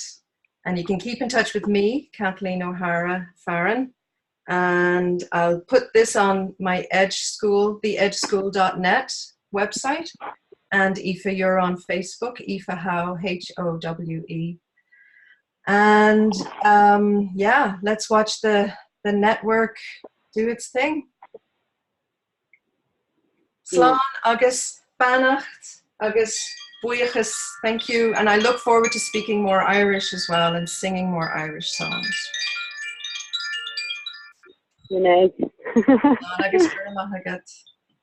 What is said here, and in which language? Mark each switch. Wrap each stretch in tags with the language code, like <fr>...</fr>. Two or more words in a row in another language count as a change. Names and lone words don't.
<en>And you can keep in touch with me, Kathleen O'Hara Farron, and I'll put this on my Edge School, the edgeschool.net website. And Aoife, you're on Facebook, Aoife Howe, Howe. And yeah, let's watch the network do its thing.</en> <ga>Slán agus Bannacht agus Buíochas,</ga> <en>thank you. And I look forward to speaking more Irish as well and singing more Irish songs.</en> <ga>Slán agus Buíochas.</ga>